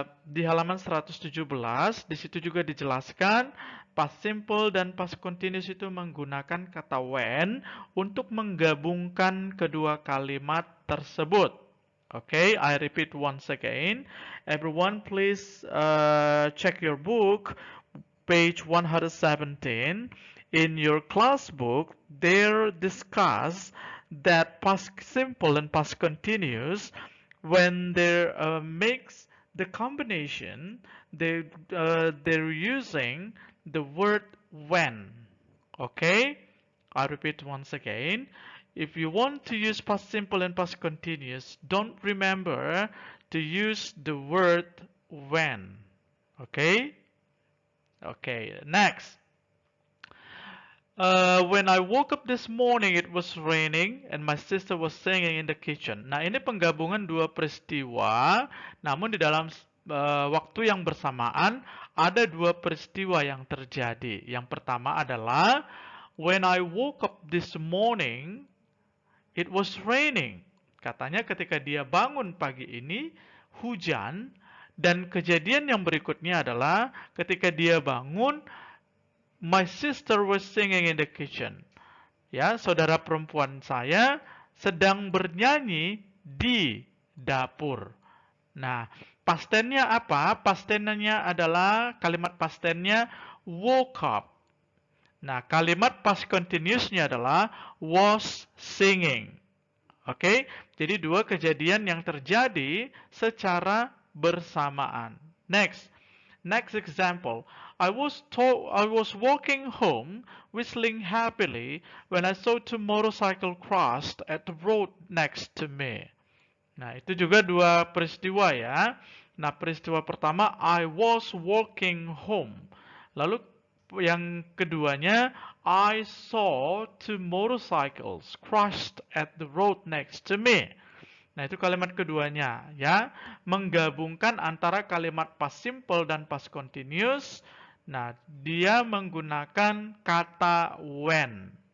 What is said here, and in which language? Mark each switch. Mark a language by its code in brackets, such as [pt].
[id] Di halaman 117, di situ juga dijelaskan past simple dan past continuous itu menggunakan kata when untuk menggabungkan kedua kalimat tersebut. [en] Okay, I repeat once again. Everyone, please check your book, page 117. In your class book, there discuss that past simple and past continuous, when they mix the combination, they're using the word when. Okay, I repeat once again. If you want to use past simple and past continuous, don't remember to use the word when. Okay? Okay, next. When I woke up this morning, it was raining and my sister was singing in the kitchen. [id] Nah, ini penggabungan dua peristiwa, namun di dalam waktu yang bersamaan, ada dua peristiwa yang terjadi. Yang pertama adalah, [en] when I woke up this morning, it was raining. [id] Katanya ketika dia bangun pagi ini, hujan. Dan kejadian yang berikutnya adalah, ketika dia bangun, [en] my sister was singing in the kitchen. [id] Ya, saudara perempuan saya sedang bernyanyi di dapur. Nah, past tense-nya apa? Past tense-nya adalah, kalimat past tense-nya woke up. Nah, kalimat past continuous-nya adalah was singing. Oke, jadi dua kejadian yang terjadi secara bersamaan. [en] Next example. I was walking home, whistling happily, when I saw two motorcycles crossed at the road next to me. [id] Nah, itu juga dua peristiwa ya. Nah, peristiwa pertama, [en] I was walking home. [id] Lalu yang keduanya, [en] I saw two motorcycles crashed at the road next to me. [id] Nah, itu kalimat keduanya ya. Menggabungkan antara kalimat past simple dan past continuous. Nah, dia menggunakan kata when.